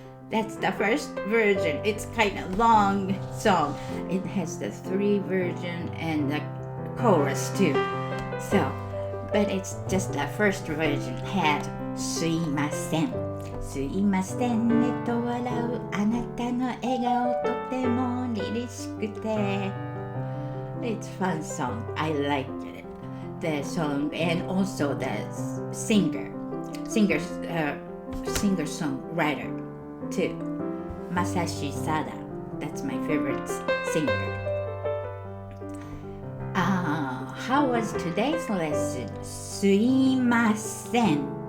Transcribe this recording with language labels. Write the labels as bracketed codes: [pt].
[en] That's the first version. It's kind of long song. It has the 3 version and the chorus too. So, but it's just the first version had [ja] すいません。すいませんねと笑うあなたの笑顔とても凛々しくて。 [en] It's a fun song. I liked it. The song and also the singer-songwriter too. Masashi Sada. That's my favorite singer. How was today's lesson? [ja] すいません。